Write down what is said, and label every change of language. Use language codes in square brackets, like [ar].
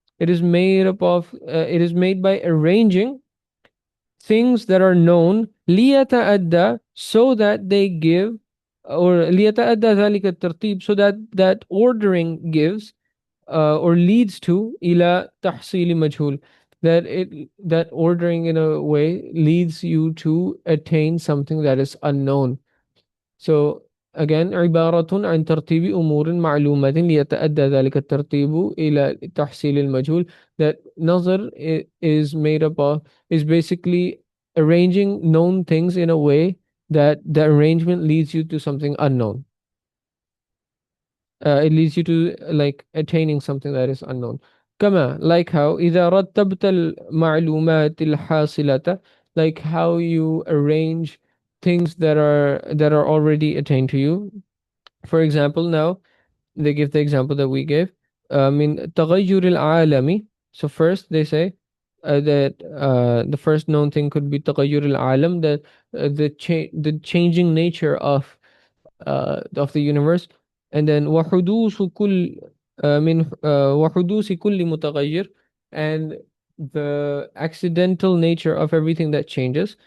[en] It is made up of, it is made by arranging things that are known ليتأدى, so that they give, or [ar] ليتأدى ذلك الترتيب, [en] so that that ordering gives or leads to [ar] إلى تحصيل مجهول, [en] that ordering in a way leads you to attain something that is unknown. [ar] So again, عبارة عن ترتيب أمور معلومة ليتأدى ذلك الترتيب إلى تحصيل المجهول. [en] That nazar is made up of, is basically arranging known things in a way that the arrangement leads you to something unknown. It leads you to like attaining something that is unknown. كما, like how [ar] إذا رتبت المعلومات الحاصلة, [en] like how you arrange things that are already attained to you. For example, now they give the example that we gave. [ar] In تغير العالم. [en] So first they say that the first known thing could be [ar] تغير العالم, [en] that the changing nature of the universe. And then [ar] وحدوث كل من وحدوث كل متغير, [en] and the accidental nature of everything that changes.